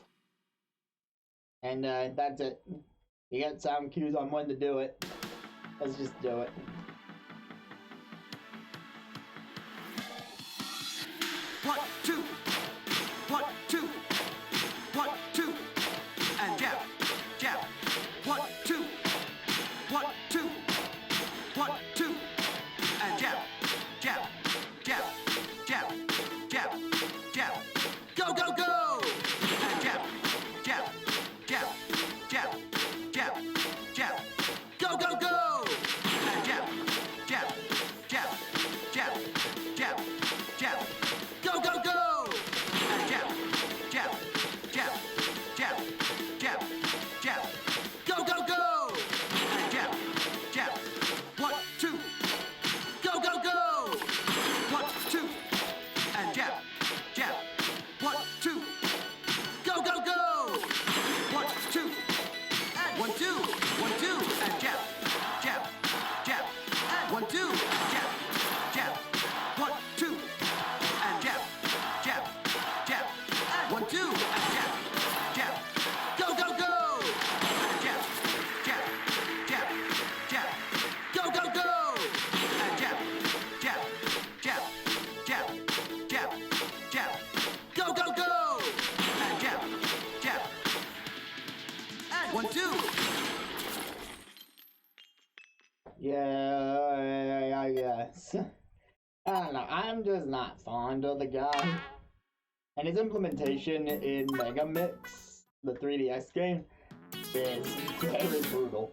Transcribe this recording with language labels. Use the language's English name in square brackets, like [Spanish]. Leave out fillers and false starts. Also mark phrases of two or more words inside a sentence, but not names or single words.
[English] And that's it. You get sound cues on when to do it. Let's just do it. One, two. 1, 2. 1, 2. And jab, jab. 1, 2. 1, 2. 1, 2. And jab, jab, jab, jab, jab, jab. Go, go, go! And jab, jab, jab, jab, jab, jab. Go, go, go! And jab, jab, jab, jab, jab, jab. Go, go, go! And jab, jab, jab, jab, jab, jab. Go, go, go! And jab, jab. 1, 2. Go, go, go! 1, 2. And jab, jab. 1, 2. Go, go, go! 1, 2. And 1, 2. 1, 2. And jab, jab, jab. And 1, 2. Jab, jab. 1, 2. And jab, jab, jab. And 1, 2. And jab, jab. Go, go, go! And jab, jab, jab, jab. Go, go, go! And jab, jab, jab, jab, jab, jab. Go, go, go! And jab, jab. And 1, 2. Yeah, I guess. I don't know. I'm just not fond of the guy. And his implementation in Mega Mix, the 3DS game, is very brutal.